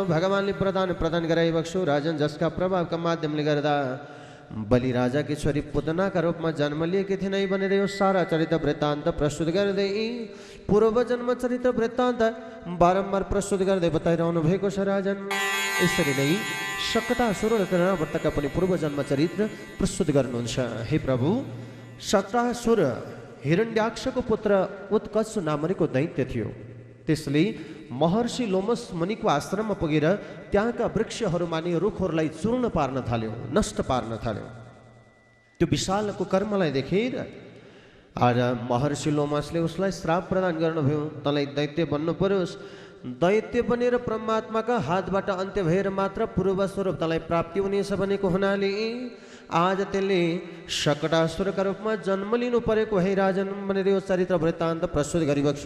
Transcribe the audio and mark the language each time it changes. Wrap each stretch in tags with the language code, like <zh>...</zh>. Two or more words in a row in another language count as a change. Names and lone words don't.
<ne>भगवानले प्रदान गराइबक्स्यो राजन। जसका प्रभावका माध्यमले गर्दा बलि राजाकी छोरी पुतनाका रूपमा जन्म लिएकी थिइन् भनेर यो सारा चरित्र वृत्तान्त प्रस्तुत गर्दै पूर्व जन्म चरित्र वृत्तान्त बारम्बार प्रस्तुत गर्दै बताइरहनु भएको छ राजन। यसरी नै शकटासुर र तृणाव्रतका पनि पूर्व जन्म चरित्र प्रस्तुत गर्नुहुन्छ। हे प्रभु, शकटासुर हिरण्याक्षको पुत्र उत्कर्ष नामरीको दैत्य थियो। त्यसले महर्षि लोमस मुनिको आश्रममा पुगेर त्यहाँका वृक्षहरूमा नि रुखहरूलाई चूर्ण पार्न थाल्यो, नष्ट पार्न थाल्यो। त्यो विशालको कर्मलाई देखेर आज महर्षि लोमसले उसलाई श्राप प्रदान गर्नुभयो, तँलाई दैत्य बन्नु परोस्, दैत्य बनेर परमात्माका हातबाट अन्त्य भएर मात्र पूर्व स्वरूप तँलाई प्राप्ति हुनेछ भनेको हुनाले आज त्यसले शकटासुरका रूपमा जन्म लिनु परेको है राजन भनेर यो चरित्र वृत्तान्त प्रस्तुत गरिबक्छु।</ne>